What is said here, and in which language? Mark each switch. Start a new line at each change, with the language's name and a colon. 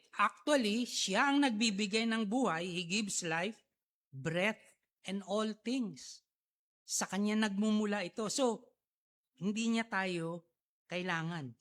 Filipino: Actually, siya ang nagbibigay ng buhay.
English: He gives life, breath, and all things.
Filipino: Sa kanya nagmumula ito. So, hindi niya tayo kailangan.